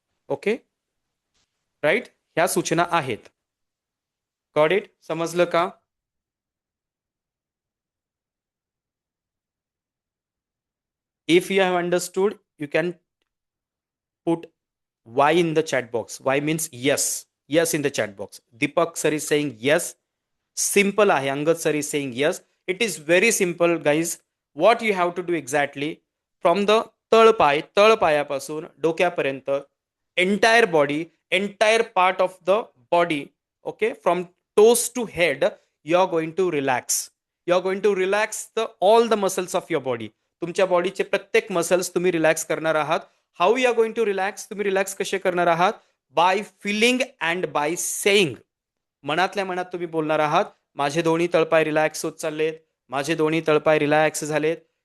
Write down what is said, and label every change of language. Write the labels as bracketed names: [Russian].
[Marathi] Okay, right, ह्या सूचना आहेत. Got it? समजलं का? [English] If you have understood you can put Y in the chat box. Y means yes. Yes in the chat box. Deepak sir is saying yes. [Marathi] Simple आहे. [English] Angad sir is saying yes. It is very simple, guys. What you have to do exactly from the [Marathi] तळपायापासून डोक्यापर्यंत [English] entire body, entire part of the body, okay, from toes to head, you are going to relax. You are going to relax all the muscles of your body. [Marathi] तुमच्या बॉडीचे प्रत्येक muscles तुम्ही relax करणार आहात. [English] How you are going to relax? [Marathi] तुम्ही relax कसे करणार आहात? [English] By feeling and by saying. [Marathi] मनातल्या मनात तुम्ही बोलणार आहात, माझे दोन्ही तळपाय रिलॅक्स होत चाललेत, माझे दोन्ही तळपाय रिलॅक्स झालेत.